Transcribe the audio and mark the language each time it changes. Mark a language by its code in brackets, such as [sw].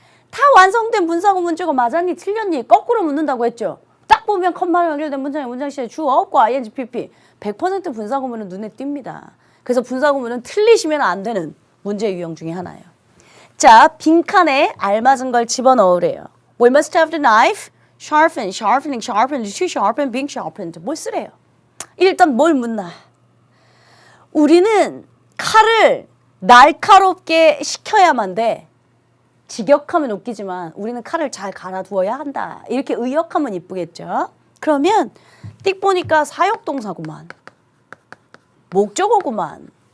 [ko] 다 완성된 분사구문 저거 맞았니 틀렸니 거꾸로 묻는다고 했죠. 딱 보면 컴마로 연결된 문장의 문장 시제 주어 없고 ing pp 100% 분사구문은 눈에 띕니다. 그래서 분사구문은 틀리시면 안 되는 문제 유형 중에 하나예요. 자, 빈칸에 알맞은 걸 집어넣으래요. [en] We must have the knife sharpened, sharpening, sharpened, to sharpen, being sharpened. [ko] 뭘 쓰래요? 일단 뭘 묻나? 우리는 칼을 날카롭게 식혀야만 돼. 직역하면 웃기지만 우리는 칼을 잘 갈아두어야 한다. 이렇게 의역하면 이쁘겠죠? 그러면 띡 보니까 사역동사구만. 목적어구만.